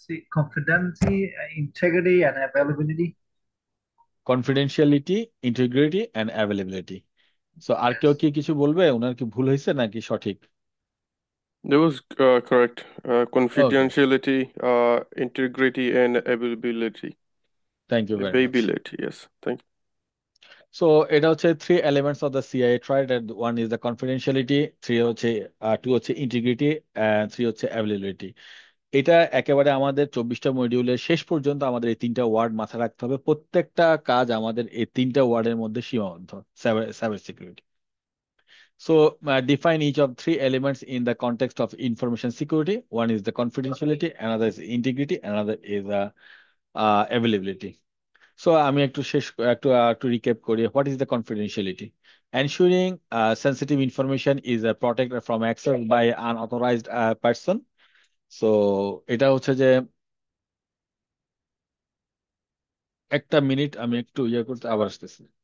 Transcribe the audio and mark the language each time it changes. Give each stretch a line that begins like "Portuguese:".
English: Confidentiality, integrity, and availability. Confidentiality, integrity and availability.
Bangla: So আর কেউ
English: Yes.
Bangla: কি কিছু বলবে? ওনার কি ভুল হয়েছে নাকি সঠিক?
English: That was correct. Okay, Confidentiality, integrity, and availability. Thank you very much. Availability, yes. Thank so
Bangla: এটা হচ্ছে
English: Three elements of the CIA triad. One is the confidentiality, three হচ্ছে, two হচ্ছে integrity, three হচ্ছে availability.
Bangla: এটা একেবারে আমাদের 24টা মডিউলের শেষ পর্যন্ত আমাদের এই তিনটা ওয়ার্ড মাথায় রাখতে হবে। প্রত্যেকটা কাজ আমাদের এই তিনটা ওয়ার্ডের মধ্যে সীমাবদ্ধ।
English: Cyber security. So, define each of three elements in the context of information security. One is the confidentiality, another is integrity, another is availability.
Bangla: So, আমি একটু শেষ একটু রিক্যাপ করি।
English: What is the confidentiality? Ensuring sensitive information is protected from access by unauthorized person.
Bangla: So, এটা হচ্ছে যে, একটা minute আমি একটু ইয়ে করতে আবার আসতেছি।